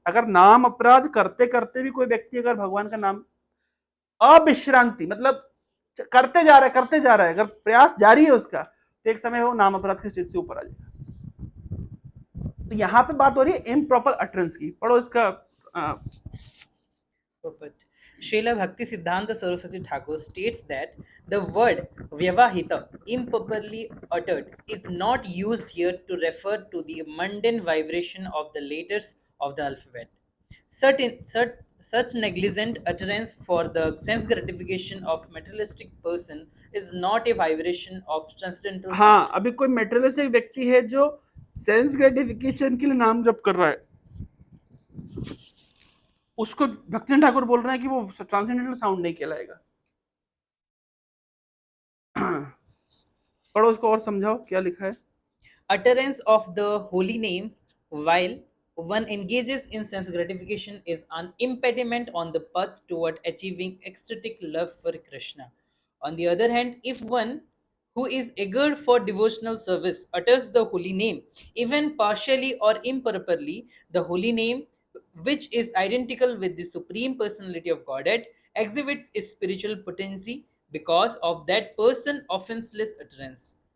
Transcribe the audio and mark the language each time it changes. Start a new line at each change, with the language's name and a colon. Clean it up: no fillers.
Hindi: अगर नाम अपराध करते करते भी कोई व्यक्ति अगर भगवान का नाम अविश्रांति, मतलब करते जा रहा है, अगर प्रयास जारी है उसका, तो एक समय वो नाम अपराध के स्टेज से ऊपर आ जाएगा। तो यहाँ पे बात हो रही है इम्प्रॉपर अटरेंस की। पढ़ो इसका
English: Srila Bhakti Siddhanta Saraswati Thakur states that the word Vyavahita, improperly uttered, is not used here to refer to the mundane vibration of the letters of the alphabet. Such negligent utterance for the sense gratification of materialistic person is not a vibration of transcendental
Hindi: हाँ,
English: sound.
Hindi: अभी कोई materialistic व्यक्ति है जो sense gratification के लिए नाम जप कर रहा है, उसको भक्तिन ठाकुर बोल रहे हैं कि वो ट्रांसेंडेंटल साउंड नहीं कहलाएगा। पढ़ो उसको और समझाओ क्या लिखा है।
English: Utterance of the holy name while one engages in sense gratification is an impediment on the path toward achieving ecstatic love for Krishna. On the other hand, if one who is eager for devotional service utters the holy name, even partially or improperly, the holy name, which is identical with the Supreme Personality of Godhead, exhibits its spiritual potency because of that person offenseless utterance.